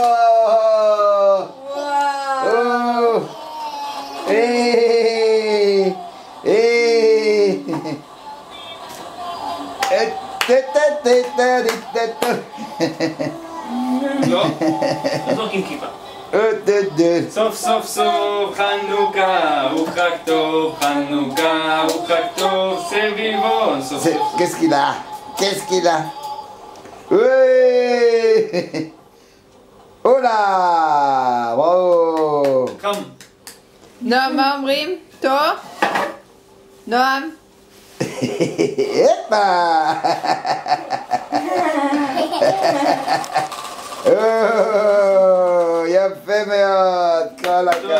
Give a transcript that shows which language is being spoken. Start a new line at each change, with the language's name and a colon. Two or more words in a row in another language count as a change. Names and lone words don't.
Hebrew: לא? לא זורקים כיפה. סוף סוף סוף חנוכה, הוא חג טוב, חנוכה, הוא חג טוב, סביבון, סוף סוף.
French: Qu'est-ce qu'il a? Qu'est-ce qu'il a? Oh là! Bravo!
Hebrew: חם. נועם, מה אומרים? טוב? נועם? הפה! יפה מאוד, כל הכבוד.